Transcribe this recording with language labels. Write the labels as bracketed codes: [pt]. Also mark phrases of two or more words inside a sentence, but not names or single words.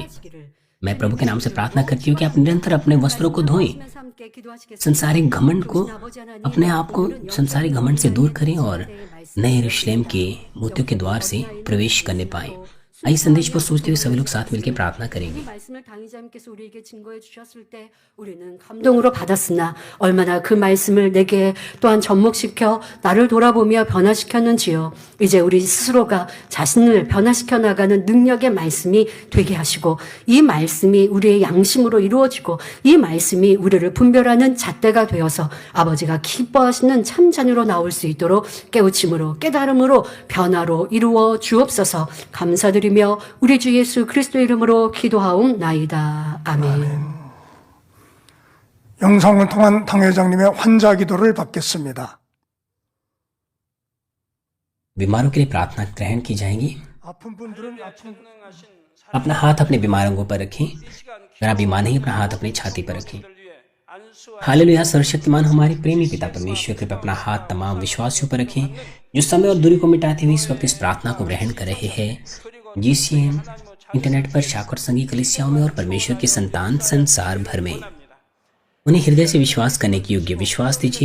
[hi] मैं प्रभु के नाम से प्रार्थना करती हूँ कि आप निरंतर अपने वस्त्रों को धोएं, संसारिक घमंड को, अपने आप को संसारिक घमंड से दूर करें और नए यरूशलेम के मोतियों के द्वार से प्रवेश करने पाएं। आइए संदेश पर सोचते हुए सभी लोग साथ मिलकर प्रार्थना करेंगे। [ko] 말씀을 강의자님께서 우리에게 증거해 주셨을 때 우리는 감동으로 받았으나 얼마나 그 말씀을 내게 또한 접목시켜 나를 돌아보며 변화시켰는지요. 이제 우리 스스로가 자신을 변화시켜 나가는 능력의 말씀이 되게 하시고 이 말씀이 우리의 양심으로 이루어지고 이 말씀이 우리를 분별하는 잣대가 되어서 아버지가 기뻐하시는 참 자녀로 나올 수 있도록 깨우침으로 깨달음으로 변화로 이루어 주옵소서. 감사드리며 우리 주 예수 그리스도 이름으로 기도하옵나이다. 아멘. 영상을 통한 당회장님의 환자 기도를 받겠습니다. [hi] बीमारों के लिए प्रार्थना ग्रहण की जाएगी। [ko] 아픈 분들은 아픈 [hi] अपना हाथ अपने बीमार अंगों पर रखें। अगर आप बीमार नहीं, अपना हाथ अपनी छाती पर रखें। हालेलुया। सर्वशक्तिमान हमारे प्रेमी पिता परमेश्वर कृपया अपना हाथ तमाम विश्वासियों पर रखें जो समय और दूरी को मिटाते हुए इस वक्त इस प्रार्थना को ग्रहण कर रहे हैं। जीसीएम इंटरनेट पर शाखा संघी कलीसियाओं में और परमेश्वर के संतान संसार भर में उन्हें हृदय से विश्वास करने के योग्य विश्वास दीजिए।